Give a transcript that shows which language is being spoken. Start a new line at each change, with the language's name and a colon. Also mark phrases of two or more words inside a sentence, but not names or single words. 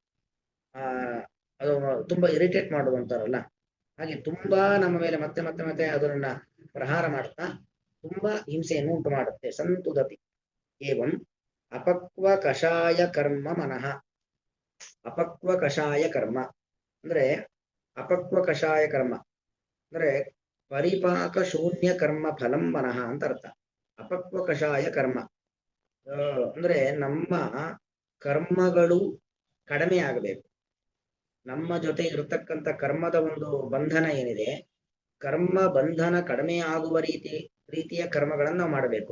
Kannada: ಅದು ತುಂಬಾ ಇರಿಟೇಟ್ ಮಾಡುವಂತಾರಲ್ಲ, ಹಾಗೆ ತುಂಬಾ ನಮ್ಮ ಮೇಲೆ ಮತ್ತೆ ಮತ್ತೆ ಮತ್ತೆ ಅದನ್ನ ಪ್ರಹಾರ ಮಾಡ್ತಾ ತುಂಬಾ ಹಿಂಸೆಯನ್ನು ಉಂಟು ಮಾಡುತ್ತೆ.
Sanskrit: ಸಂತುದತಿ. ಏವಂ ಅಪಕ್ವ ಕಷಾಯ ಕರ್ಮ ಮನಃ.
Kannada: ಅಪಕ್ವ ಕಷಾಯ ಕರ್ಮ ಅಂದ್ರೆ ಅಪಕ್ವ ಕಷಾಯ ಕರ್ಮ ಅಂದ್ರೆ
Sanskrit: ಪರಿಪಾಕ ಶೂನ್ಯ ಕರ್ಮ ಫಲಂ ಮನಃ
Kannada: ಅಂತ ಅರ್ಥ. ಅಪಕ್ವ ಕಷಾಯ ಕರ್ಮ ಅಂದ್ರೆ ನಮ್ಮ ಕರ್ಮಗಳು ಕಡಿಮೆ ಆಗಬೇಕು. ನಮ್ಮ ಜೊತೆ ಇರತಕ್ಕಂಥ ಕರ್ಮದ ಒಂದು ಬಂಧನ ಏನಿದೆ, ಕರ್ಮ ಬಂಧನ ಕಡಿಮೆ ಆಗುವ ರೀತಿಯ ಕರ್ಮಗಳನ್ನು ನಾವು ಮಾಡಬೇಕು.